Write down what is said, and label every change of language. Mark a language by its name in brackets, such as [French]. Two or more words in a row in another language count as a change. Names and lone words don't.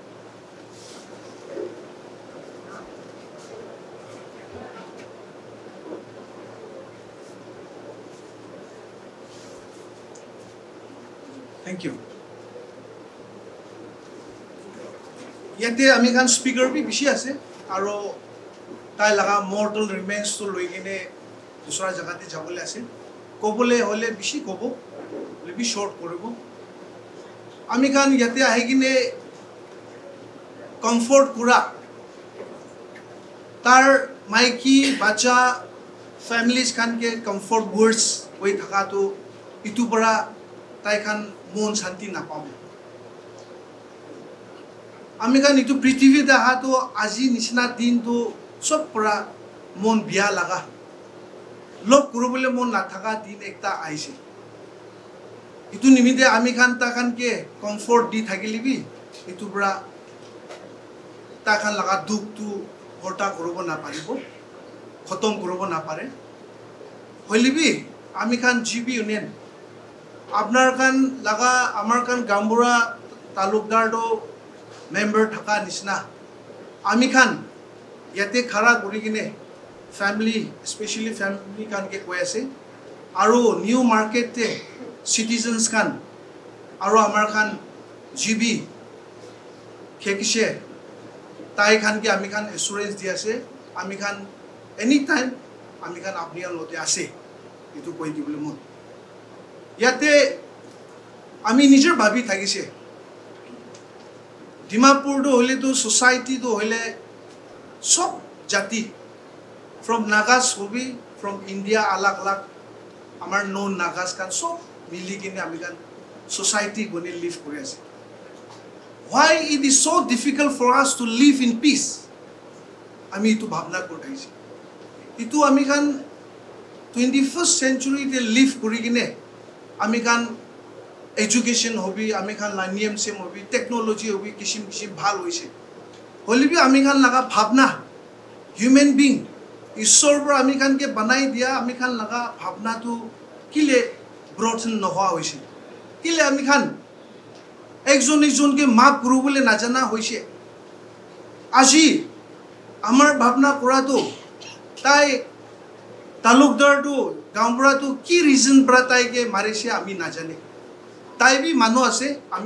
[English] thank you [Naga Pidgin] yate ami khan speaker bi bishi ase aro tai laga mortal remains to loi kine dusra jaga te jabole ase kobole hole bishi kobo lebi short koribo ami khan yate ahi kine comfort kura tar maiki bacha families khan ke comfort words hoi thaka to itu para tai khan mon shanti na pabo আমি কান ইটো পৃথিবী দেখা তো আজি নিচিনা দিন তো সব পৰা মন বিয়া লাগা লোক কৰিবলৈ মন নাথাকা দিন একটা আইছে ইটো নিমিতে আমি খান তা খান কে কমফৰ্ট দি থাকিলিবি ইটো পৰা তা খান লাগা দুখ তো হৰতা কৰিব না পাৰিব খতম কৰিব না পাৰে হলিবি আমি খান জিবি ইউনিয়ন আপনার খান লাগা আমার খান গাম্বুরা তালুকদার দো member thaka nisna ami khan yate khara kori kine family especially family kan ke koi ase aro new market te citizens kan aro amar khan GB khekise tai khan ke ami khan assurance di ase ami khan anytime ami khan apni lote ase itu koi dibole mon yate ami nijer bhabi thagise Dimapur do hole to society do hole sob jati from Nagas hobi [English] from India [Naga Pidgin] alag amar known Nagas kan sob mili kine ami kan society gone live kori ase [English] why it is so difficult for us to live in peace [Naga Pidgin] ami itu bhabna kotaise itu ami kan 21st century te live kori kine ami kan education hobi ami khan la niyam sem hobi technology hobi kishim bhal hoise holibi ami khan laga bhavna [English] human being [Naga Pidgin] ঈশ্বৰ পৰা আমি খানকে বনাই দিয়া আমি খান লগা ভাৱনাটো কিলে ব্ৰথন নোহোৱা হৈছে কিলে আমি খান একজনকে মাফ কৰিবলৈ নাজানা হৈছে আজি আমাৰ ভাৱনা কৰাটো তাই তালুকদাৰটো গাঁওবুঢ়াটো কি ৰিজন পৰা তাইকে মাৰিছে আমি নাজানে তাই বি মানুহ আছে আমি